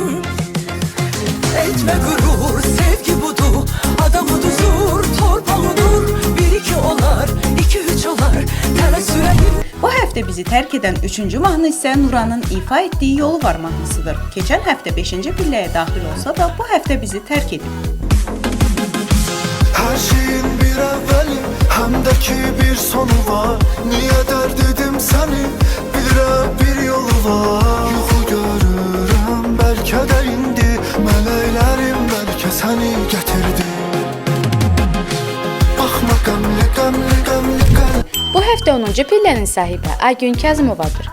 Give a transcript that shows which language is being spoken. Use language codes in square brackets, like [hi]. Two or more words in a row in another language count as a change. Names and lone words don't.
[az] Etmə qürur, sevgi budur, adamı düzur, torpalıdır. Bir iki olar, iki üç olar, tələ sürəyim. Bu həftə bizi tərk edən 3-cü mahnı isə Nuranın ifa etdiyi Yolu Var mahnısıdır. Keçən həftə 5-ci pilləyə daxil olsa da bu həftə bizi tərk edib. [tr] Her şeyin bir evveli hem de ki bir sonu var. Niye dert edim seni bilirəm bir yolu var. [az] Yuxu görürəm bəlkə də indi mələklərim bəlkə səni gətirdi. Baxma qəmli qəmli qəmli qəmli. Bu həftə 10-cu pillənin sahibi Aygün Kazımovadır.